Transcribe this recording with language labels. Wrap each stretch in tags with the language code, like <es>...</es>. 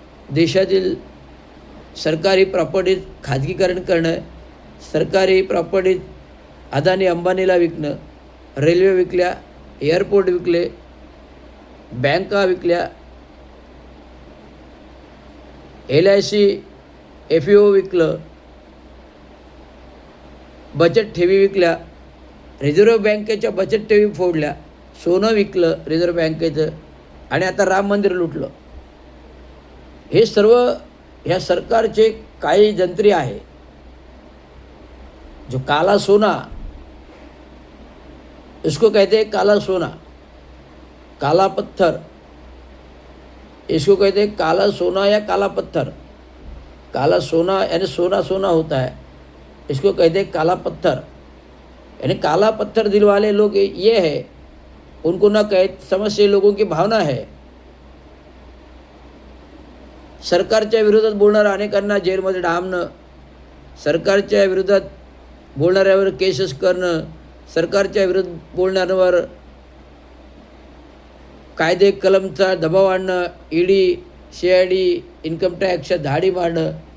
<mr>देशातील सरकारी प्रॉपर्टीज खाजगीकरण करणं, सरकारी प्रॉपर्टीज अदानी अंबानीला विकणं, रेल्वे विकल्या, एअरपोर्ट विकले, बँका विकल्या, LIC FAO विकलं, बचत ठेवी विकल्या, रिझर्व्ह बँकेच्या बचत ठेवी फोडल्या, सोनं विकलं रिझर्व्ह बँकेचं आणि आता राम मंदिर लुटलं. हे सर्व ह्या सरकारचे काही जंत्री आहे.</mr> <hi>जो काला सोना, इसको कहते हैं काला सोना, काला पत्थर, इसको कहते हैं काला सोना या काला पत्थर. काला सोना यानी सोना सोना होता है, इसको कहते हैं काला पत्थर. यानी काला पत्थर दिल वाले लोग ये है, उनको ना समझ से लोगों की भावना है.</hi> <mr>सरकारच्या विरोधात बोलणाऱ्या अनेकांना जेलमध्ये डांबणं, सरकारच्या विरोधात बोलणाऱ्यावर केसेस करणं, सरकारच्या विरोधात बोलणाऱ्यावर कायदे कलमचा दबाव आणणं, ED CID इन्कम टॅक्सच्या धाडी मारणं,</mr>